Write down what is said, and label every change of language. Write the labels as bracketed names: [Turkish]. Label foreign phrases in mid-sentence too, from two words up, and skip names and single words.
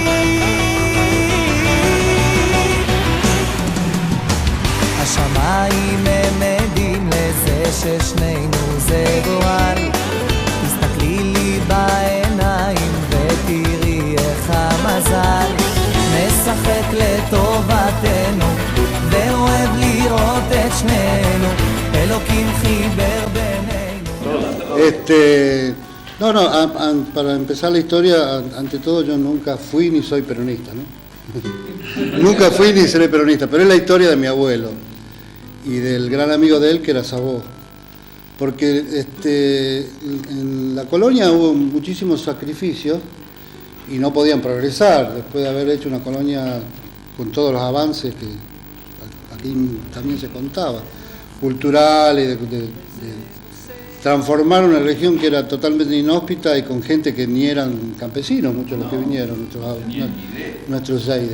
[Hebrew] השמיים הם עדים לזה ששנינו זה גורל, תסתכלי לי בעיניים ותראי איך המזל משחק לטובתנו, ואוהב לראות את שנינו, אלוקים חיבר בינינו. [Spanish] Para empezar la historia, ante todo yo nunca fui ni soy peronista, ¿no? Nunca fui ni seré peronista, pero es la historia de mi abuelo y del gran amigo de él que era Sabó. Porque en la colonia hubo muchísimos sacrificios y no podían progresar después de haber hecho una colonia con todos los avances que aquí también se contaba, culturales, de transformar una región que era totalmente inhóspita y con gente que ni eran campesinos, muchos de los que vinieron, nuestros Zaides.